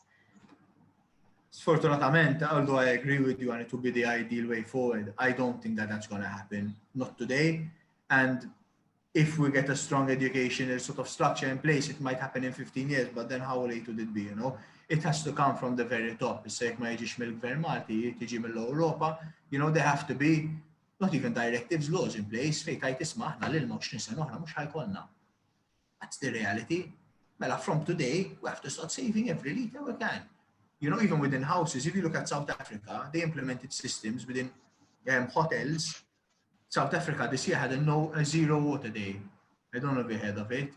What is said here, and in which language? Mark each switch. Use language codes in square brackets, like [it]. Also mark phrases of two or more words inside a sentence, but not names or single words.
[en] Sfortunatamente, although I agree with you and it would be the ideal way forward, I don't think that that's going to happen. Not today. And if we get a strong educational sort of structure in place, it might happen in 15 years, but then how late would it be, you know? It has to come from the very top. It's like [mt] ma jiġix mill-Gvern Malti, tiġi mill-Europa, [en] you know, there have to be not even directives, laws in place, [mt] fejn tajt isma' aħna lil 20 sena oħra mhux ħajkollna. [en] That's the reality. Mela, from today, we have to start saving every litre we can. You know, even within houses, if you look at South Africa, they implemented systems within hotels. South Africa this year had a zero water day. I don't know if you heard of it.